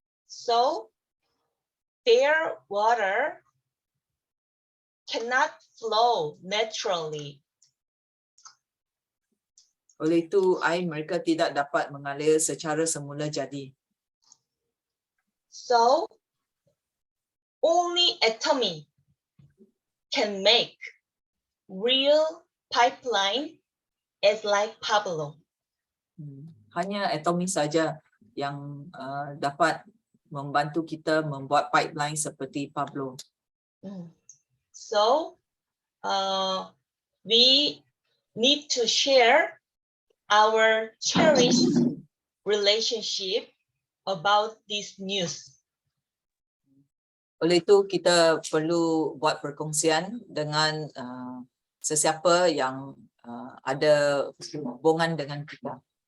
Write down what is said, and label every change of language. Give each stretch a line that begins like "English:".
English: So their water cannot flow naturally.
Malay: Oleh itu, air mereka tidak dapat mengalir secara semula jadi.
English: So only Atomy can make real pipeline as like Pablo.
Malay: Hanya Atomy saja yang dapat membantu kita membuat pipeline seperti Pablo.
English: So we need to share our cherished relationship about this news.
Malay: Oleh itu kita perlu buat perkongsian dengan sesiapa yang ada hubungan dengan kita.